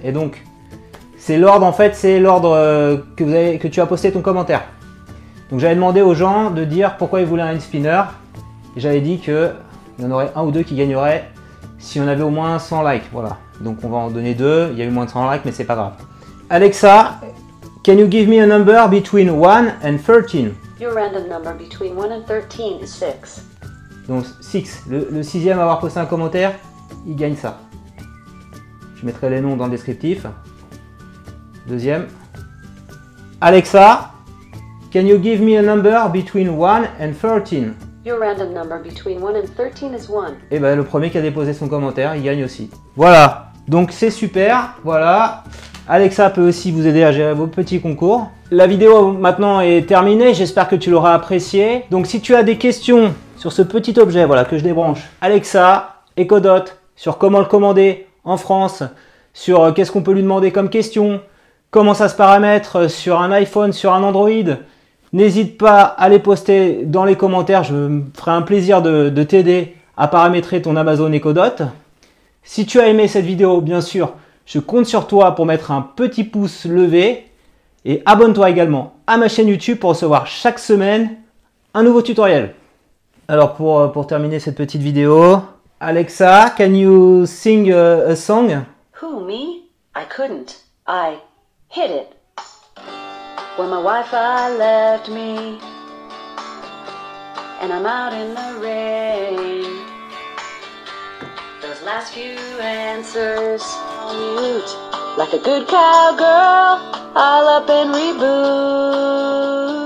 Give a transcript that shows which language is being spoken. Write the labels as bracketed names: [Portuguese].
[French] Et donc, c'est l'ordre, en fait, c'est l'ordre que tu as posté ton commentaire. Donc, j'avais demandé aux gens de dire pourquoi ils voulaient un hand spinner. Et j'avais dit qu'il y en aurait un ou deux qui gagneraient si on avait au moins 100 likes. Voilà. Donc, on va en donner 2. Il y a eu moins de 100 likes, mais c'est pas grave. [English] Alexa, can you give me a number between 1 and 13? Your random number between 1 and 13 is 6. [French] Donc 6, le sixième à avoir posté un commentaire, il gagne ça. Je mettrai les noms dans le descriptif. Deuxième. [English] Alexa, can you give me a number between 1 and 13? Your random number between 1 and 13 is 1. [French] Et ben le premier qui a déposé son commentaire, il gagne aussi. Voilà, donc c'est super, voilà. Alexa peut aussi vous aider à gérer vos petits concours. La vidéo maintenant est terminée, j'espère que tu l'auras appréciée. Donc si tu as des questions sur ce petit objet, voilà, que je débranche, Alexa, Echo Dot, sur comment le commander en France, sur qu'est-ce qu'on peut lui demander comme question, comment ça se paramètre sur un iPhone, sur un Android, n'hésite pas à les poster dans les commentaires, je me ferai un plaisir de t'aider à paramétrer ton Amazon Echo Dot. Si tu as aimé cette vidéo, bien sûr, je compte sur toi pour mettre un petit pouce levé et abonne-toi également à ma chaîne YouTube pour recevoir chaque semaine un nouveau tutoriel. Alors pour terminer cette petite vidéo, Alexa, [English] can you sing a song? Who, me? I couldn't. I hit it. When my Wi-Fi left me, and I'm out in the rain. Those last few answers, mute, like a good cowgirl, I'll up and reboot.